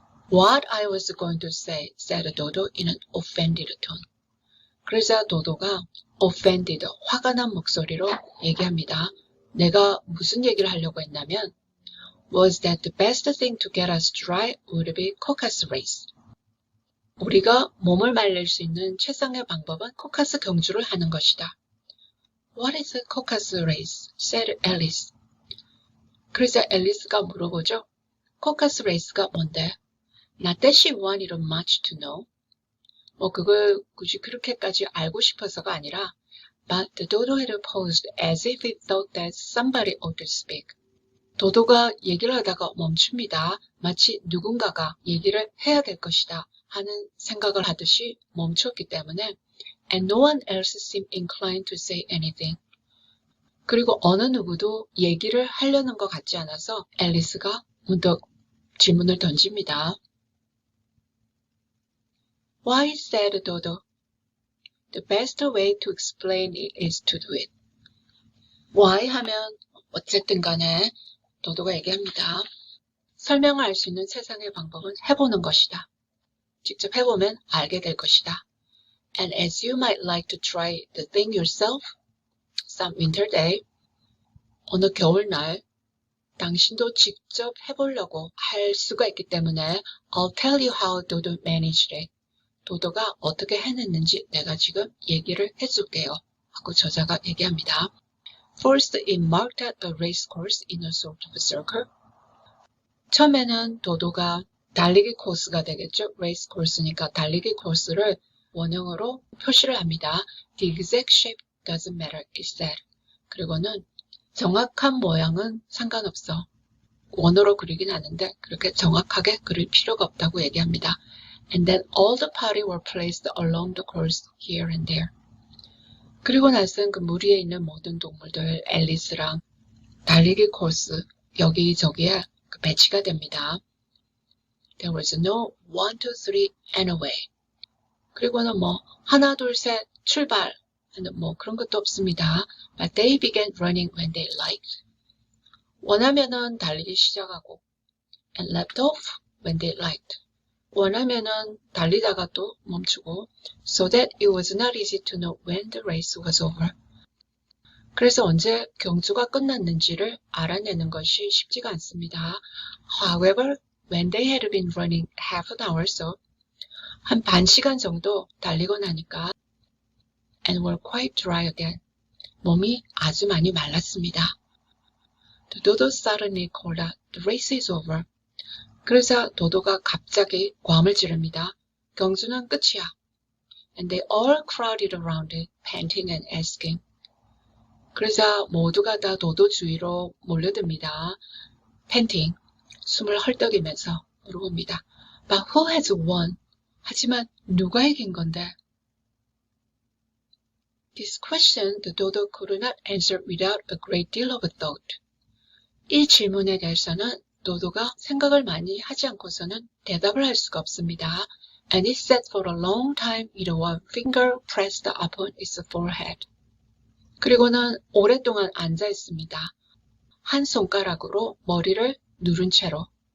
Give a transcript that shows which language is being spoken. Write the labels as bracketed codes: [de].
[en] What I was going to say, said Dodo in an offended tone. [ko] 그러자 도도가 offended, 화가 난 목소리로 얘기합니다. 내가 무슨 얘기를 하려고 했냐면 [en] was that the best thing to get us dry would be 코카스 race. [ko] 우리가 몸을 말릴 수 있는 최상의 방법은 코카스 경주를 하는 것이다. [en] What is a 코카스 race? said Alice. [ko] 그러자 앨리스가 물어보죠. 코카스 race가 뭔데? [en] Not that she wanted much to know. [ko] 그걸 굳이 그렇게까지 알고 싶어서가 아니라 [en] but the dodo had paused as if it thought that somebody ought to speak. [ko] 도도가 얘기를 하다가 멈춥니다. 마치 누군가가 얘기를 해야 될 것이다 하는 생각을 하듯이 멈췄기 때문에 [en] and no one else seemed inclined to say anything. [ko] 그리고 어느 누구도 얘기를 하려는 것 같지 않아서 앨리스가 문득 질문을 던집니다. [en] Why, said Dodo. The best way to explain it is to do it. [ko] Why 하면 어쨌든 간에 도도가 얘기합니다. 설명을 알 수 있는 세상의 방법은 해보는 것이다. 직접 해보면 알게 될 것이다. [en] And as you might like to try the thing yourself, some winter day, [ko] 어느 겨울날 당신도 직접 해보려고 할 수가 있기 때문에 [en] I'll tell you how Dodo managed it. [ko] 도도가 어떻게 해냈는지 내가 지금 얘기를 해줄게요. 하고 저자가 얘기합니다. [en] First, it marked out a race course in a sort of circle. [ko] 처음에는 도도가 달리기 코스가 되겠죠. race course니까 달리기 코스를 원형으로 표시를 합니다. [en] The exact shape doesn't matter, it said. [ko] 그리고는 정확한 모양은 상관없어. 원어로 그리긴 하는데 그렇게 정확하게 그릴 필요가 없다고 얘기합니다. [en] And then all the party were placed along the course here and there. [ko] 그리고 나선 그 무리에 있는 모든 동물들 앨리스랑 달리기 코스 여기저기에 배치가 됩니다. [en] There was no 1, 2, 3 and away. [ko] 그리고는 하나 둘 셋 출발 하는 그런 것도 없습니다. [en] But they began running when they liked. [ko] 원하면은 달리기 시작하고 [en] and left off when they liked. [ko] 원하면은 달리다가 또 멈추고 [en] so that it was not easy to know when the race was over. [ko] 그래서 언제 경주가 끝났는지를 알아내는 것이 쉽지가 않습니다. [en] However, when they had been running half an hour so, [ko] 한 반 시간 정도 달리고 나니까 [en] and were quite dry again. [ko] 몸이 아주 많이 말랐습니다. [en] The dodo suddenly called out, the race is over. [ko] 그러자 도도가 갑자기 고함을 지릅니다. 경주는 끝이야. [en] And they all crowded around it, panting and asking. [ko] 그러자 모두가 다 도도 주위로 몰려듭니다. panting, 숨을 헐떡이면서 물어봅니다. [en] But who has won? [ko] 하지만 누가 이긴 건데? [en] This question the dodo could not answer without a great deal of thought. [ko] 이 질문에 대해서는 도도가 생각을 많이 하지 않고서는 대답을 할 수가 없습니다. [en] And it sat for a long time with one finger pressed upon its forehead. [ko] 그리고는 오랫동안 앉아 있습니다. 한 손가락으로 머리를 누른 채로.